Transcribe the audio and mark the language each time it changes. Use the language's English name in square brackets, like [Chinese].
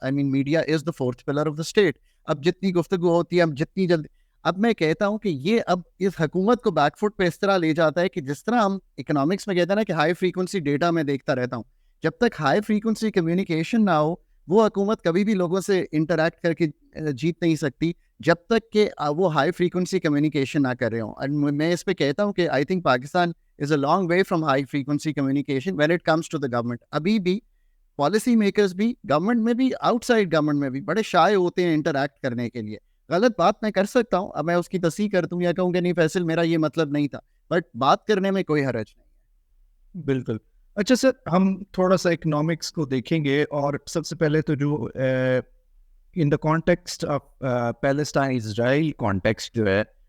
[English] I mean media is the fourth pillar of the state. [Hindi] अब जितनी गुफ्तगू होती है, अब जितनी जल्दी, अब मैं कहता हूँ कि ये अब इस हुकूमत को बैकफुट पे इस तरह ले जाता है कि जिस तरह हम इकोनॉमिक्स में कहते हैं ना कि हाई फ्रीक्वेंसी डेटा में देखता रहता हूँ, जब तक हाई फ्रीक्वेंसी कम्युनिकेशन ना हो वो हुकूमत कभी भी लोगों से इंटरेक्ट करके जीत नहीं सकती जब तक कि वो हाई फ्रीक्वेंसी कम्युनिकेशन ना कर रहे हों. और मैं इस पे कहता हूँ कि [English] I think Pakistan is a long way from high frequency communication when it comes to the government. [Hindi] अभी भी पॉलिसी मेकर्स भी, गवर्नमेंट में भी, आउटसाइड गवर्नमेंट में भी बड़े शाय होते हैं इंटरैक्ट करने के लिए. गलत बात मैं कर सकता हूँ, अब मैं उसकी तस्दीक कर दूँ या कहूँ कि नहीं फैसल मेरा ये मतलब नहीं था, बट बात करने में कोई हरज नहीं है. बिल्कुल. अच्छा सर, हम थोड़ा सा इकोनॉमिक्स को देखेंगे और सबसे पहले तो जो in the context of Palestine Israel context जो है